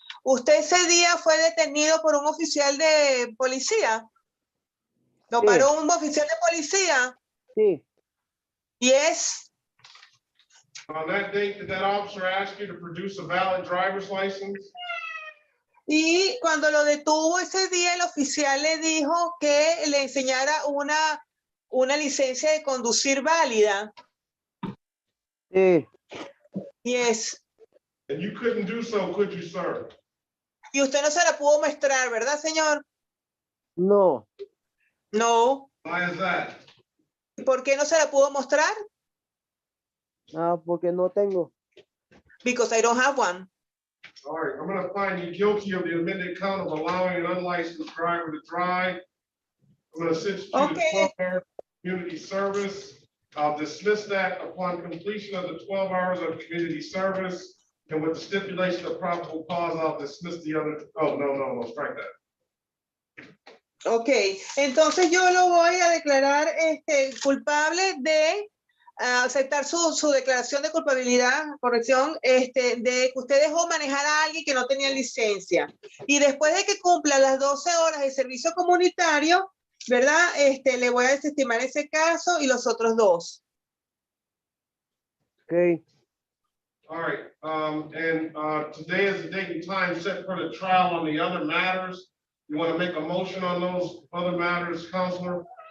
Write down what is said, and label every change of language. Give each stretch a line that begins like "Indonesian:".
Spanish: ¿Usted ese día fue detenido por un oficial de policía? ¿Lo paró un oficial de policía? Sí.
English: Yes. On that date, did that officer ask you to produce a valid driver's license?
Spanish: Y cuando lo detuvo ese día, el oficial le dijo que le enseñara una licencia de conducir válida. Sí.
English: Yes. And you couldn't do so, could you, sir?
Spanish: Y usted no se la pudo mostrar, ¿verdad, señor? No.
English: No. Why is that?
Spanish: ¿Por qué no se la pudo mostrar? Porque no tengo.
English: Because I don't have one. All right, I'm going to find you guilty of the amended count of allowing an unlicensed driver to drive. I'm going to send you to 12-hour community service. I'll dismiss that upon completion of the 12 hours of community service. And with the stipulation of probable cause, I'll dismiss the other. Oh, no, strike that.
Spanish: Ok, entonces yo lo voy a declarar culpable de aceptar su declaración de culpabilidad, corrección, de que usted dejó manejar a alguien que no tenía licencia. Y después de que cumpla las 12 horas de servicio comunitario, ¿verdad? Le voy a desestimar ese caso y los otros dos. Ok.
English: All right, and today is the date and time set for the trial on the other matters. You want to make a motion on those other matters, Counselor?